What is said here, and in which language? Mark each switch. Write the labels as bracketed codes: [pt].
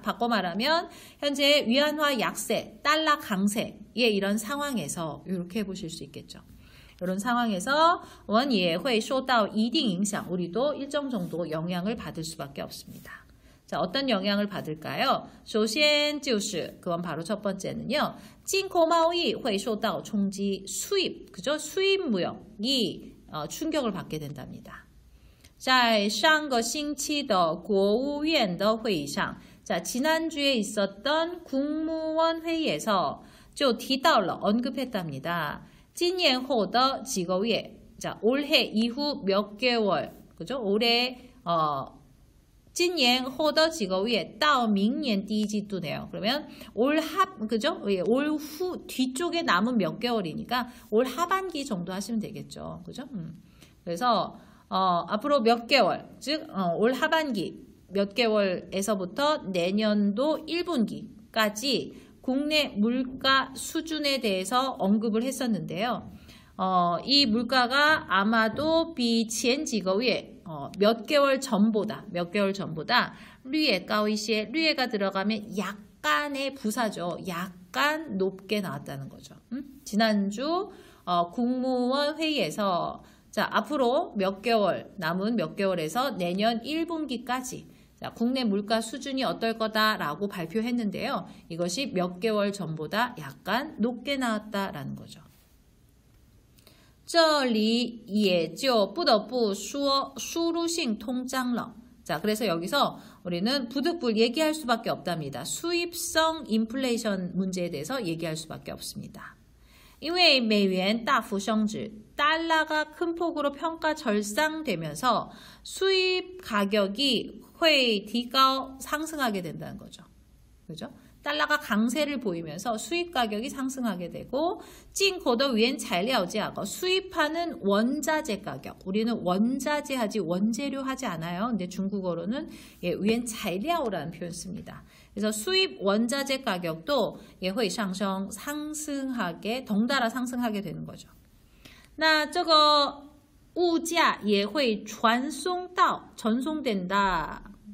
[ko] 바꿔 말하면 현재 위안화 약세, 달러 강세의 이런 상황에서 이렇게 해보실 수 있겠죠. 이런 상황에서 [zh] 我们也会受到一定影响, [ko] 우리도 일정 정도 영향을 받을 수밖에 없습니다. 자, 어떤 영향을 받을까요? [zh] 首先就是 [ko] 그건 바로 첫 번째는요. [zh] 进口贸易会受到冲击, 수입, 그죠? [ko] 수입 무역이 충격을 받게 된답니다. [zh] 在上个星期的国务院的会议上, [ko] 자, 지난주에 있었던 국무원 회의에서 [zh] 就提到了 [ko] 언급했답니다. [zh] 今年后的几个月, [ko] 자, 올해 이후 몇 개월, 그죠? 올해 [zh] 今年获得几个月到明年第一季度네요. [ko] 그러면 그죠? 올 후 뒤쪽에 남은 몇 개월이니까 올 하반기 정도 하시면 되겠죠. 그죠? 그래서 앞으로 몇 개월, 즉 올 하반기 몇 개월에서부터 내년도 1분기까지 국내 물가 수준에 대해서 언급을 했었는데요. 이 물가가 아마도 비 [zh] 前几个月 [ko] 몇 개월 전보다 류에 까오이시에 류에가 들어가면 약간의 부사죠. 약간 높게 나왔다는 거죠. 지난주 국무원 회의에서 자, 앞으로 남은 몇 개월에서 내년 1분기까지 자, 국내 물가 수준이 어떨 거다라고 발표했는데요. 이것이 몇 개월 전보다 약간 높게 나왔다라는 거죠. [zh] 这里也就不得不说输入性通胀了. [ko] 자, 그래서 여기서 우리는 부득불 얘기할 수밖에 없답니다. 수입성 인플레이션 문제에 대해서 얘기할 수밖에 없습니다. [zh] 因为美元大幅升值, [ko] 달러가 큰 폭으로 평가 절상되면서 수입 가격이 [zh] 会提高 [ko] 상승하게 된다는 거죠. 그죠? 달러가 강세를 보이면서 수입 가격이 상승하게 되고 [zh] 进口的原材料价格 [ko] 수입하는 원자재 가격 우리는 원자재 하지 원재료 하지 않아요. 근데 중국어로는原材料라는 표현 씁니다. 그래서 수입 원자재 가격도 [zh] 也会上升 [ko] 상승하게 덩달아 상승하게 되는 거죠. [zh] 那这个物价也会传送到 전송된다.